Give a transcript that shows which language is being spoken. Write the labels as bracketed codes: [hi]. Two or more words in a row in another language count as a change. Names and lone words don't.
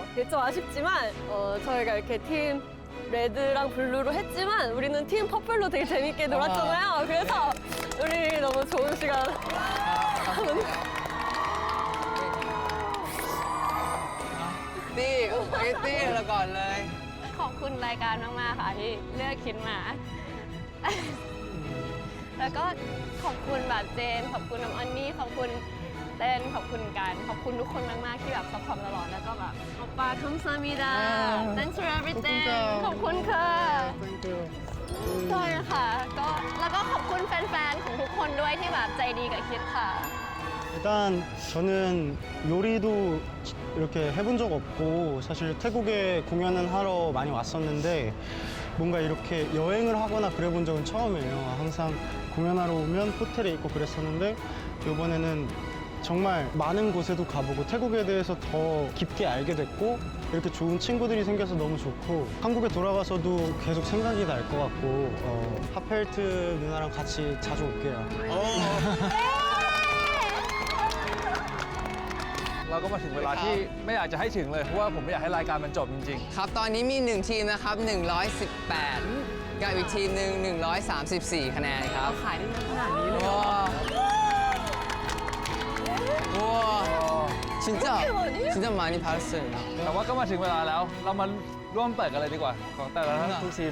[ko] 그게 좀 아쉽지만 저희가 이렇게 팀 레드랑 블루로 했지만 우리는 팀 퍼플로 되게 재밌게 놀았잖아요. 그래서 우리 너무 좋은 시간 [th] ตี้เราก่อนเลย ขอบคุณรายการมากๆค่ะที่เลือกคิดมา แล้วก็ขอบคุณแบบเจนขอบคุณน้ำอันนี่ขอบคุณเต้นขอบคุณกันขอบคุณทุกคนมากๆที่แบบซัพพอร์ตตลอดแล้วก็แบบ [ko] 오빠 감사합니다 [en] thanks for everything [th] ขอบคุณค่ะใช่ค่ะก็แล้วก็ขอบคุณแฟนๆของทุกคนด้วยที่แบบใจดีกับคิดค่ะ [ko] 일단 저는 요리도 이렇게 해본 적 없고 사실 태국에 공연은 하러 많이 왔었는데 뭔가 이렇게 여행을 하거나 그래 본 적은 처음이에요. 항상 공연하러 오면 호텔에 있고 그랬었는데 이번에는 정말 많은 곳에도 가보고 태국에 대해서 더 깊게 알게 됐고 이렇게 좋은 친구들이 생겨서 너무 좋고 한국에 돌아가서도 계속 생각이 날 것 같고 하펠트 누나랑 같이 자주 올게요. [th] เราก็มาถึงเวลาที่ไม่อยากจะให้ถึงเลยเพราะว่าผมไม่อยากให้รายการมันจบจริง ๆครับตอนนี้มี1ทีมนะครับ118กับอีกทีมหนึ่ง134คะแนนครับ ขายได้ขนาดนี้เลย ว้าว [ko] 진짜 많이 받았어요 [th] แต่ว่าก็มาถึงเวลาแล้วเรามาร่วมเปิดกันเลยดีกว่าของแต่ละทุกทีม